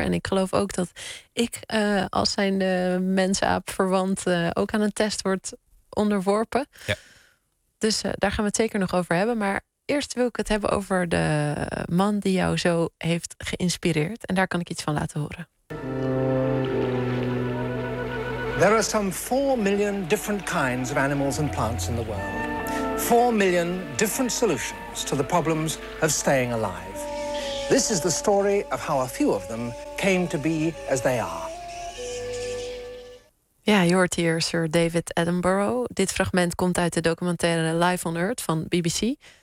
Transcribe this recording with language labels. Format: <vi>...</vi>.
<nl>En ik geloof ook dat ik, als zijnde mensaap verwant, ook aan een test wordt onderworpen. Ja. Dus daar gaan we het zeker nog over hebben. Maar eerst wil ik het hebben over de man die jou zo heeft geïnspireerd. En daar kan ik iets van laten horen.</nl> <en>There are some 4 million different kinds of animals and plants in the world. 4 million different solutions to the problems of staying alive. This is the story of how a few of them came to be as they are.</en> <nl>Ja, je hoort hier Sir David Attenborough. Dit fragment komt uit de documentaire Life on Earth van BBC.</nl>